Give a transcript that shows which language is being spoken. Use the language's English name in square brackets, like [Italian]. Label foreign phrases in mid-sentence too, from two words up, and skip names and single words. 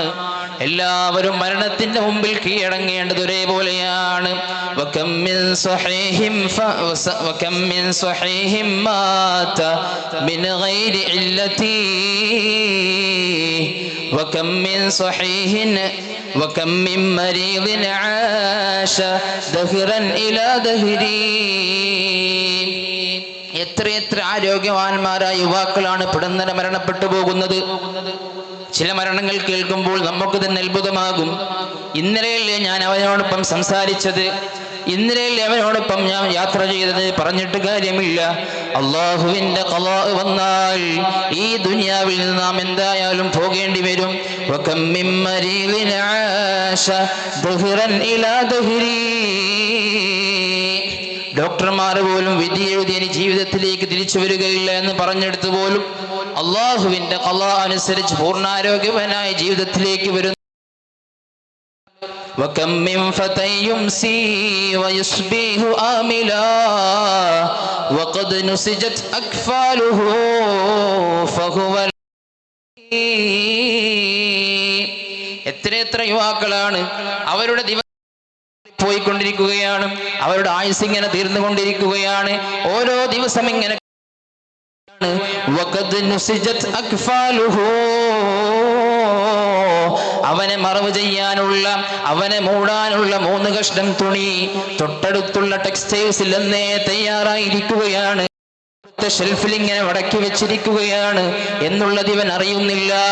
[Malayalam] എല്ലാവരും മരണത്തിന്റെ മുമ്പിൽ കീഴടങ്ങേണ്ടത് ഒരേപോലെയാണ്. [Arabic] وكم من صحيح مات من غير علة وكم من صحيح وكم من مريض عاش دهرا إلى دهري. [Malayalam] എത്രയെത്ര ആരോഗ്യവാന്മാരായ യുവാക്കളാണ് പെടുന്നതിന് മരണപ്പെട്ടു പോകുന്നത്. ചില മരണങ്ങൾ കേൾക്കുമ്പോൾ നമുക്ക് തന്നെ അത്ഭുതമാകും. ഇന്നലെയല്ലേ ഞാൻ അവനോടൊപ്പം സംസാരിച്ചത്, ഇന്നലെയല്ലേ അവനോടൊപ്പം ഞാൻ യാത്ര ചെയ്തത്, പറഞ്ഞിട്ട് കാര്യമില്ല. അള്ളാഹുവിന്റെ ഖളാ വന്നാൽ ഈ ദുനിയാവിൽ നിന്ന് നാം എന്തായാലും പോകേണ്ടി വരും. [Arabic] وكم من مريض عاش دهرا إلى دهري. [Malayalam] ഡോക്ടർമാർ പോലും വിധി എഴുതി ഇനി ജീവിതത്തിലേക്ക് തിരിച്ചു വരികയില്ല എന്ന് പറഞ്ഞെടുത്ത് പോലും അള്ളാഹുവിന്റെ ഖളാ അനുസരിച്ച് പൂർണ്ണാരോഗ്യവാനായ ജീവിതത്തിലേക്ക് വരുന്നു. [Arabic] وكم من فتى يمسي ويصبح آملا وقد نسجت أكفاله فهو. [Malayalam] എത്ര യുവാക്കളാണ് അവരുടെ ദിവസം പോയിക്കൊണ്ടിരിക്കുകയാണ്, അവരുടെ ആയുസ് ഇങ്ങനെ തീർന്നുകൊണ്ടിരിക്കുകയാണ്. ഓരോ ദിവസം ഇങ്ങനെ [Arabic] وقد نسجت أكفاله. [Malayalam] അവനെ മറവ് ചെയ്യാനുള്ള, അവനെ മൂടാനുള്ള 3 കഷ്ണം തുണി തൊട്ടടുത്തുള്ള ടെക്സ്റ്റൈൽസിൽ എന്നേ തയ്യാറായിരിക്കുകയാണ്. ഷെൽഫിൽ ഇങ്ങനെ വടക്കി വെച്ചിരിക്കുകയാണ് എന്നുള്ളത് ഇവൻ അറിയുന്നില്ല.